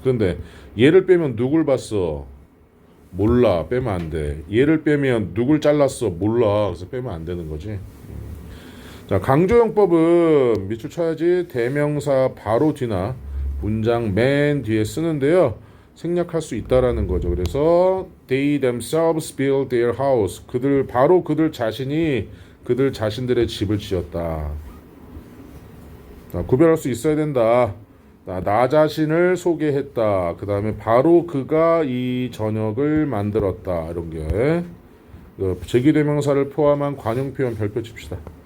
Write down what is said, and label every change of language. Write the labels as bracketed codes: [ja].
[ko] 그런데 얘를 빼면 누굴 봤어? 몰라. 빼면 안 돼. 얘를 빼면 누굴 잘랐어? 몰라. 그래서 빼면 안 되는 거지. 자, 강조용법은 밑줄 쳐야지 대명사 바로 뒤나 문장 맨 뒤에 쓰는데요. 생략할 수 있다라는 거죠. [en] 그래서 they themselves built their house. [ko] 그들 자신이 그들 자신들의 집을 지었다. 자, 구별할 수 있어야 된다. 나 자신을 소개했다. 그 다음에 바로 그가 이 저녁을 만들었다. 이런 게 제기대명사를 포함한 관용 표현 별표 칩시다.